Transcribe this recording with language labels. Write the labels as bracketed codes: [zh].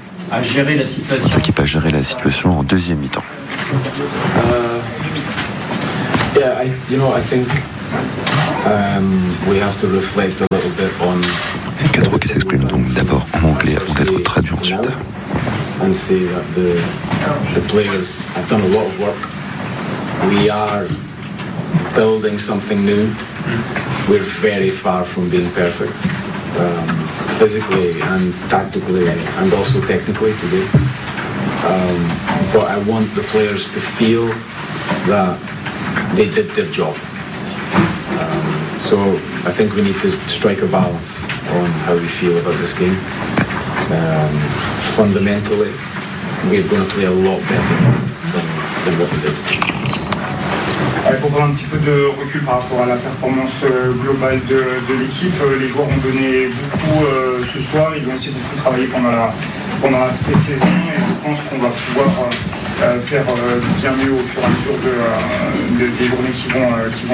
[fr] À gérer la situation. Votre équipe a géré la situation en deuxième mi-temps. [en] I think we have to reflect on [fr] Quatre mots qui s'expriment donc d'abord en anglais avant d'être traduits ensuite. [en] And say that the players have done a lot of work. We are building something new. We're very far from being perfect, physically and tactically and also technically today. But I want the players to feel that they did their job. So I think we need to strike a balance on how we feel about this game. Fundamentally, we're going to play a lot better than what we did. [fr] Pour prendre un petit peu de recul par rapport à la performance globale de l'équipe, les joueurs ont donné beaucoup ce soir, ils ont aussi beaucoup travaillé pendant la pré-saison et je pense qu'on va pouvoir faire bien mieux au fur et à mesure des journées qui vont arriver.